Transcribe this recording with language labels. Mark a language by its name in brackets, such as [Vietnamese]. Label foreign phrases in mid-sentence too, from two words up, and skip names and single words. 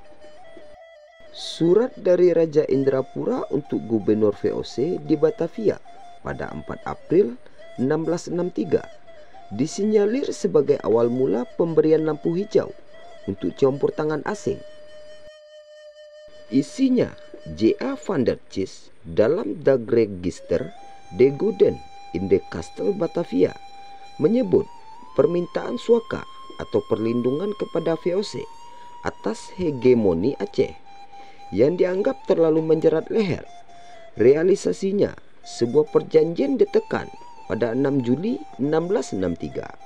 [Indonesian] Surat dari Raja Indrapura untuk Gubernur VOC di Batavia pada 4 April 1663 disinyalir sebagai awal mula pemberian lampu hijau untuk campur tangan asing. Isinya J.A. van der Cis dalam Dagregister de Goeden in de Castel Batavia menyebut permintaan suaka atau perlindungan kepada VOC atas hegemoni Aceh yang dianggap terlalu menjerat leher. Realisasinya, sebuah perjanjian ditekan pada 6 Juli 1663.